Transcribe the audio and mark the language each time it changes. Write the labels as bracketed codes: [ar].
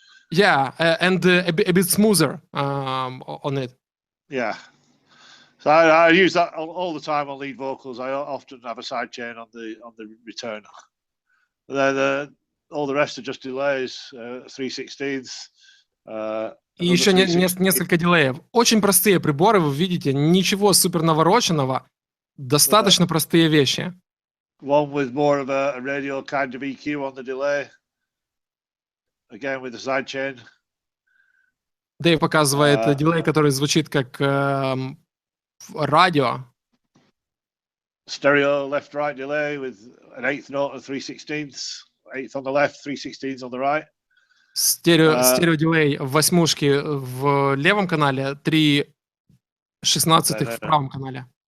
[en] Yeah, and a bit smoother on it. Yeah. So I use that all the time on lead vocals. I often have a sidechain on the return. Then all the rest are just delays, 3/16. [ru] И еще несколько дилеев. Очень простые приборы, вы видите, ничего супер навороченного, достаточно простые вещи. [en] One with more of a radio kind of EQ on the delay. Again with the sidechain. [ru] Дэйв показывает дилей, который звучит как радио. [en] Stereo left-right delay with an 1/8 note and 3/16. 1/8 on the left, 3/16 on the right. [ru] Стерео дилей в восьмушке в левом канале, 3/16 в правом канале.